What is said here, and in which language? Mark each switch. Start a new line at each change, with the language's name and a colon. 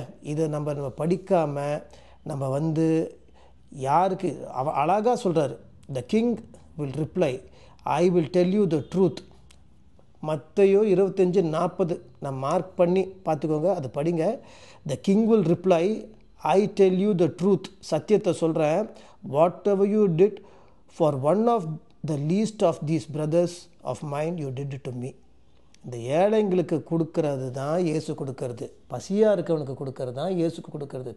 Tamil: இதை நம்ம படிக்காமல் நம்ம வந்து யாருக்கு அழகாக சொல்கிறாரு.
English: The king will reply, I will tell you the truth.
Tamil: மத்தேயு 25:40 நான் மார்க் பண்ணி பார்த்துக்கோங்க, அது படிங்க.
English: The king will reply, I tell you the truth.
Tamil: சத்தியத்தை சொல்கிறேன்.
English: Whatever you did for one of the least of these brothers of mine you did to me.
Tamil: இந்த ஏழைங்களுக்கு கொடுக்கறது தான் இயேசு கொடுக்கறது. பசியாக இருக்கவனுக்கு கொடுக்கறது தான் இயேசுக்கு கொடுக்கறது.